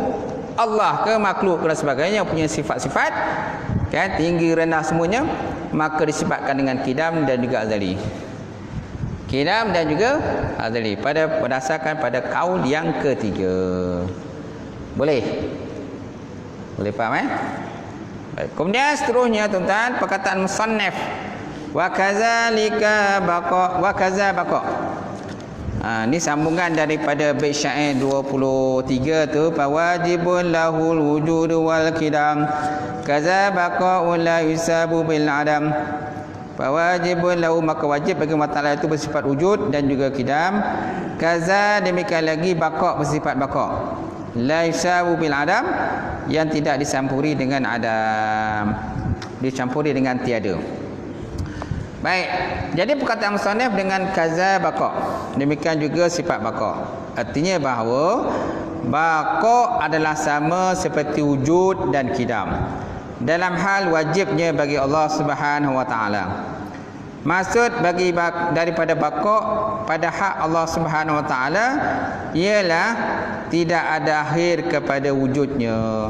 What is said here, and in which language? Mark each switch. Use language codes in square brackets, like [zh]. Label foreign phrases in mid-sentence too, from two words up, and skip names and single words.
[ms] Allah ke makhluk ke dan sebagainya punya sifat-sifat, kan, tinggi rendah semuanya, maka disifatkan dengan kidam dan juga azali. Kidam dan juga azali berdasarkan pada kaul yang ketiga. Boleh faham Baik. Kemudian seterusnya tuan-tuan, perkataan musannaf [ar] وكذلك بقاء وكذا بقاء. [ms] Ini sambungan daripada bait syair 23 tu, [ar] فواجب له الوجود والقدم كذا بقاء لا يشاب بالعدم. فواجب له, [ms] maka wajib bagi [ar] الله تعالى [ms] itu bersifat wujud dan juga kidam. Kaza, demikian lagi baqa, bersifat baqa. [ar] لا يشاب بالعدم, [ms] yang tidak dicampuri dengan adam, dicampuri dengan tiada. Baik, jadi perkataan musannaf dengan [ar] كذا بقاء, [ms] demikian juga sifat baqa. Artinya bahawa baqa adalah sama seperti wujud dan kidam dalam hal wajibnya bagi [ar] الله سبحانه وتعالى. [ms] Maksud bagi daripada baqa pada hak [ar] الله سبحانه وتعالى [ms] ialah tidak ada akhir kepada wujudnya.